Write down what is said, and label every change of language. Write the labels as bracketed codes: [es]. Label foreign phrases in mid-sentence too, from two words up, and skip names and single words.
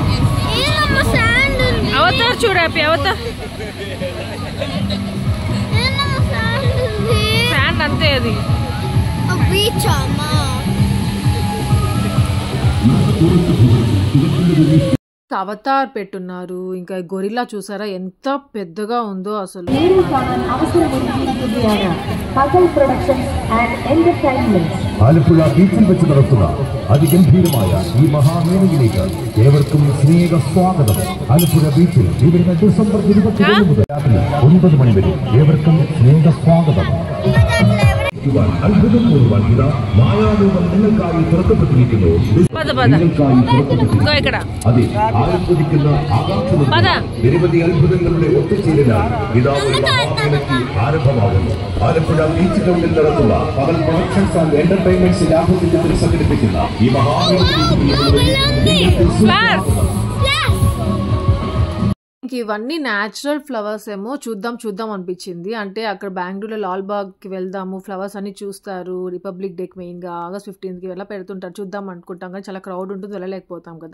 [te] అవతార్ చూడాపి అవతార్ శాండ్ అంతే. అది అవతార్ పెట్టున్నారు. ఇంకా గొరిల్లా చూసారా ఎంత పెద్దగా ఉందో అసలు. [ml] ആലപ്പുഴ ബീച്ചിൽ വെച്ച് നടത്തുന്ന അതിഗംഭീരമായ ഈ മഹാമേളയിലേക്ക് ഏവർക്കും സ്നേഹ സ്വാഗതം. ആലപ്പുഴ ബീച്ചിൽ ഇവരുന്ന ഡിസംബർ 22 മുതൽ രാത്രി 9 മണി വരെ ഏവർക്കും സ്നേഹ സ്വാഗതം. അത്ഭുതപൂർവ്വം ഇതാ മായാരൂപം നിങ്ങൾക്കായി തുറക്കപ്പെട്ടിരിക്കുന്നു. അതെ, ആരംഭിക്കുന്ന ആകാംക്ഷ നിരവധി അത്ഭുതങ്ങളുടെ ഒത്തുചേരലാണ് ഇതാ ഒരു മഹാമേളയ്ക്ക് ആരംഭമാകുന്നു. ആലപ്പുഴ ബീച്ച് ഗ്രൗണ്ടിൽ നടത്തുന്ന പകൽ പ്രൊഡക്ഷൻസ് ആൻഡ് എന്റർടൈൻമെന്റ്സിന്റെ ആഭിമുഖ്യത്തിൽ സംഘടിപ്പിക്കുന്ന ഈ [te] ఇవన్నీ [en] natural flowers [te] ఏమో చూద్దాం అనిపించింది. అంటే అక్కడ బెంగళూరులో లాల్బాగ్కి వెళ్దాము, ఫ్లవర్స్ అన్ని చూస్తారు. రిపబ్లిక్ డేకి మెయిన్గా August 15th ఇలా పెడుతుంటారు, చూద్దాం అనుకుంటాం కానీ చాలా క్రౌడ్ ఉంటుంది, వెళ్ళలేకపోతాం కదా.